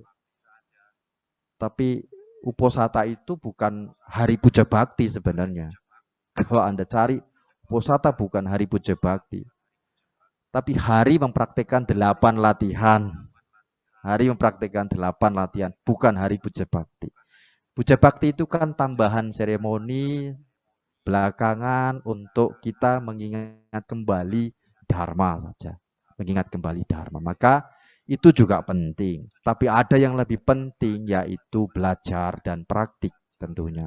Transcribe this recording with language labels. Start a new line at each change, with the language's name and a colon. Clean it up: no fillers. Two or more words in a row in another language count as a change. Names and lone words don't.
Indonesian: Tapi uposatha itu bukan hari puja bakti sebenarnya. Kalau Anda cari, uposatha bukan hari puja bakti, tapi hari mempraktikkan 8 latihan. Hari mempraktikkan 8 latihan, bukan hari puja bakti. Puja bakti itu kan tambahan seremoni belakangan untuk kita mengingat kembali dharma saja. Mengingat kembali dharma. Maka itu juga penting. Tapi ada yang lebih penting, yaitu belajar dan praktik tentunya.